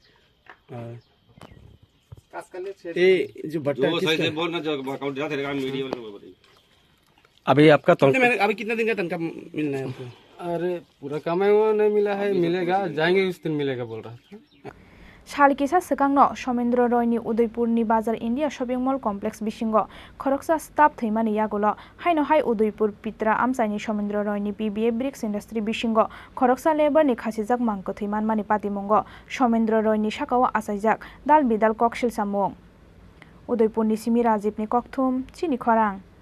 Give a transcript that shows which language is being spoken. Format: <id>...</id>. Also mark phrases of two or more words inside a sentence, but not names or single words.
<hi>ये जो भट्टा अभी आपका अभी कितना दिन का तनख्वाह मिलना है आपको अरे पूरा कमाई वो नहीं मिला है मिलेगा जाएंगे उस दिन मिलेगा बोल रहा था</hi> <trp>Shalkisa Sekangno Somendra Roy ni Udaipur ni Bazar India Shopping Mall Complex Bisingo Khoroksa staff Thuimani yagulo haino hai Udaipur Pitra Amsaini Somendra Roy ni PBF Bricks Industry Bisingo Khoroksa labor ni khasijak mangko Thuiman mani patimongo Somendra Roy ni sakao asaijak dal bidal kokshil samung Udaipur ni Simi Rajib ni kokthum Chini Khorang</trp>